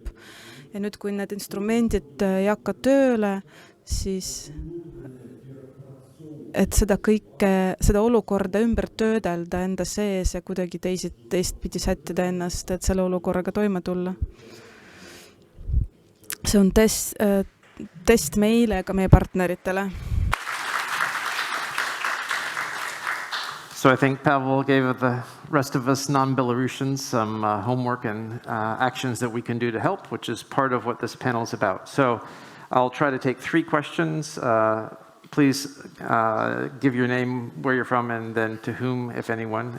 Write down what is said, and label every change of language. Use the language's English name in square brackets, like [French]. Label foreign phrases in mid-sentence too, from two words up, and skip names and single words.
[Estonian] Ja nüüd, kui need instrumendid ei hakka tööle, siis et seda olukorda ümber töödelda enda sees ja kuidagi teistpidi sättida ennast, et selle olukorraga toime tulla. See on test meile ega meie partneritele. [English] So I think Pavel gave the rest of us non-Belarusians some homework and actions that we can do to help, which is part of what this panel is about. So I'll try to take 3 questions. Please give your name, where you're from, and then to whom, if anyone.